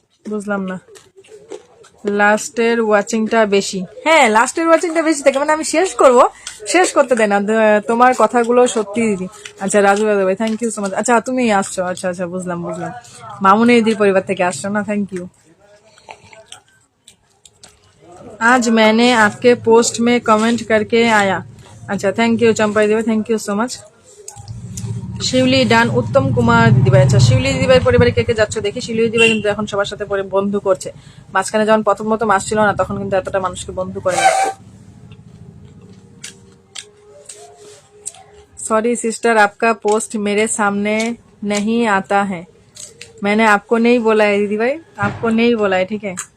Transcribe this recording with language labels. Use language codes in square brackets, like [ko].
[bn] বুঝলাম না। লাস্টের ওয়াচিংটা বেশি, হ্যাঁ লাস্টের ওয়াচিংটা বেশি থাকে, মানে আমি শেষ করতে দেয় না, তোমার কথাগুলো সত্যি দিদি। আচ্ছা রাজু দাদাভাই [en] Thank you so much. [bn] আচ্ছা তুমি আসছো, আচ্ছা আচ্ছা বুঝলাম। মামুনি দিদির পরিবার থেকে আসছো না, থ্যাংক ইউ। [hi] आज मैंने आपके पोस्ट में कमेंट करके आया, अच्छा थैंक यू चंपा दीदी, [en] Thank you so much. [bn] শিউলি ডান, উত্তম কুমার দিদিভাই, আচ্ছা শিউলি দিদিভাই পরিবারে কে কে যাচ্ছ দেখি। শিউলি দিদিভাই কিন্তু এখন সবার সাথে বন্ধু করছে, মাঝখানে যখন প্রথম আসছিল না তখন কিন্তু এতটা মানুষকে বন্ধু করে না। [en] sorry sister [hi] आपका पोस्ट मेरे सामने नहीं आता है, मैंने आपको नहीं बोला है दीदी भाई, आपको नहीं बोला है, ठीक है।